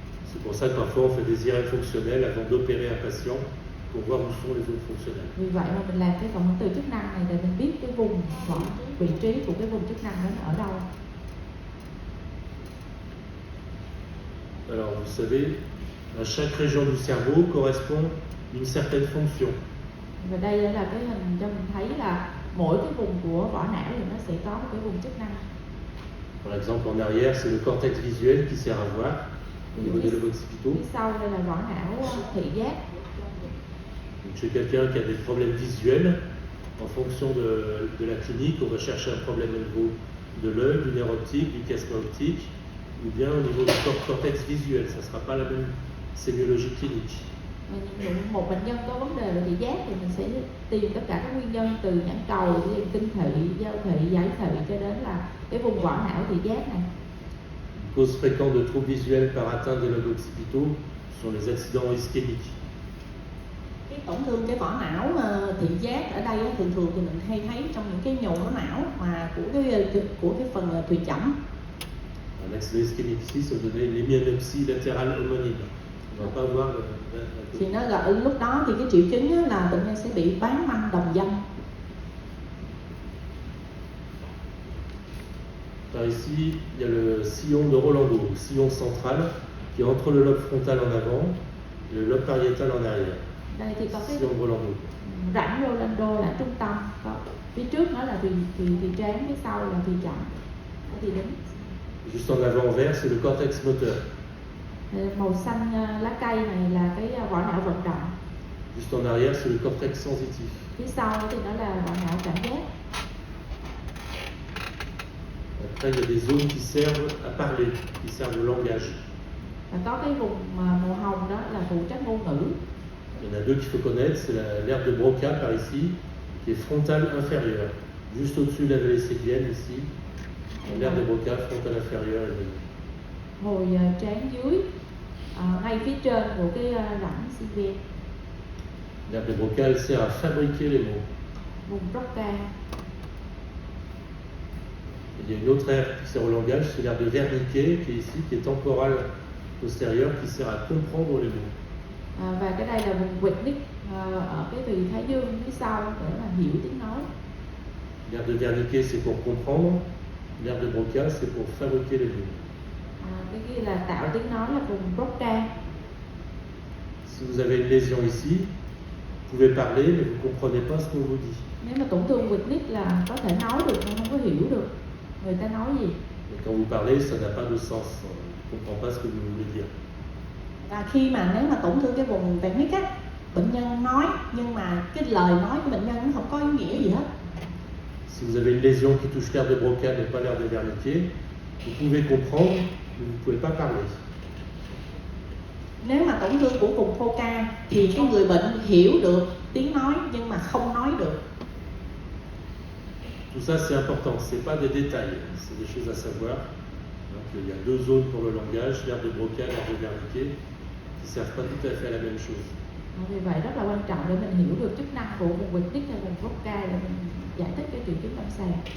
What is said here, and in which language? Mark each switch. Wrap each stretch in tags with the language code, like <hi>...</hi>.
<fr>C'est pour ça que parfois on fait des IRM fonctionnels avant d'opérer un patient pour voir où sont les zones fonctionnelles.</fr> <vi>Vì vậy mà mình làm cái cộng hưởng từ chức năng này để mình biết cái vùng vị trí của cái vùng chức năng đó ở đâu.</vi> <fr>Alors vous savez, à chaque région du cerveau correspond une certaine fonction.</fr> <vi>Và đây là cái hình cho mình thấy là mỗi cái vùng của vỏ não thì nó sẽ có một cái vùng chức năng.</vi> <fr>Par exemple, en arrière, c'est le cortex visuel qui sert à voir au niveau des lobes occipitaux.</fr> <vi>Phía sau đây là vỏ não thị giác.</vi> <fr>Donc, chez quelqu'un qui a des problèmes visuels, en fonction de la clinique, on va chercher un problème au niveau de l'œil, du nerf optique, du chiasma optique, ou bien au niveau du cortex visuel. Ça ne sera pas la même sémiologie clinique.</fr> <vi>Một bệnh nhân có vấn đề về thị giác thì mình sẽ tìm tất cả các nguyên nhân từ nhãn cầu, kinh thị, giao thị, giải thị cho đến là cái vùng vỏ não thị giác này.</vi> <fr>Une cause fréquente de troubles visuels par atteinte des lobes occipitaux sont les accidents ischémiques.</fr> <vi>Cái tổn thương cái vỏ não thị giác ở đây thường thường thì mình hay thấy trong những cái nhồi máu não mà của cái phần thùy chẩm.</vi> <fr>Un accident ischémique ici, ça va donner l'hémianopsie latérale homonyme. On va pas voir</fr> <vi>thì nó gọi lúc đó thì cái triệu chứng là bệnh nhân sẽ bị bán manh đồng dâm.</vi> <fr>Ici, il y a le sillon de Rolando, sillon central, qui est entre le lobe frontal en avant et le lobe pariétal en arrière.</fr> <vi>Đây thì có cái</vi> <fr>ici en Rolando.</fr> <vi>rãnh Rolando là trung tâm, có phía trước nó là thùy trán, phía sau là thùy chậm, thùy đứng.</vi> <fr>Juste en avant en vert, c'est le cortex moteur.</fr> <vi>Màu xanh lá cây này là cái vỏ não vận động,</vi> <fr>Juste en arrière, c'est le cortex sensitif.</fr> <vi>phía sau thì nó là vỏ não cảm giác.</vi> <fr>Après, il y a des zones qui servent à parler, qui servent au langage.</fr> <vi>Và có cái vùng màu hồng đó là phụ trách ngôn ngữ.</vi> <fr>Il y en a deux qu'il faut connaître, c'est l'aire de Broca par ici, qui est frontale inférieure, juste au-dessus de la vallée séguienne ici. L'aire de Broca, frontale inférieure.</fr> <vi>Hồi trán dưới, ngay phía trên của cái rãnh Sylvian.</vi> <fr>L'aire de Broca, elle sert à fabriquer les mots.</fr> <vi>Vùng Broca.</vi> <fr>Il y a une autre aire qui sert au langage, c'est l'aire de Wernicke, qui est ici, qui est temporale postérieure, qui sert à comprendre les mots.</fr> <vi>Và cái đây là vùng Wernicke ở cái thùy thái dương phía sau để mà hiểu tiếng nói.</vi> <fr>L'aire de Wernicke, c'est pour comprendre. L'aire de Broca, c'est pour fabriquer les mots.</fr> <vi>Cái kia là tạo tiếng nói là vùng Broca.</vi> <fr>Si vous avez une lésion ici, vous pouvez parler, mais vous ne comprenez pas ce qu'on vous dit.</fr> <vi>Nếu mà tổn thương Wernicke là có thể nói được nhưng không có hiểu được người ta nói gì.</vi> <fr>Et quand vous parlez, ça n'a pas de sens. On ne comprend pas ce que vous voulez dire.</fr> <vi>Và khi mà nếu mà tổn thương cái vùng Wernicke á, bệnh nhân nói nhưng mà cái lời nói của bệnh nhân nó không có ý nghĩa gì hết.</vi> <fr>Si vous avez une lésion qui touche l'aire de Broca mais pas l'aire de Wernicke, vous pouvez comprendre, mais vous ne pouvez pas parler.</fr> <vi>Nếu mà tổn thương của vùng Broca thì cái người bệnh hiểu được tiếng nói nhưng mà không nói được.</vi> <fr>Tout ça c'est important, ce n'est pas des détails, c'est des choses à savoir. Donc, il y a deux zones pour le langage, l'aire de Broca, l'aire de Wernicke, qui ne servent pas tout à fait à la même chose.</fr> <vi>Vì vậy rất là quan trọng để mình hiểu được chức năng của vùng Wernicke và vùng Broca để mình giải thích cái triệu chứng lâm sàng.</vi>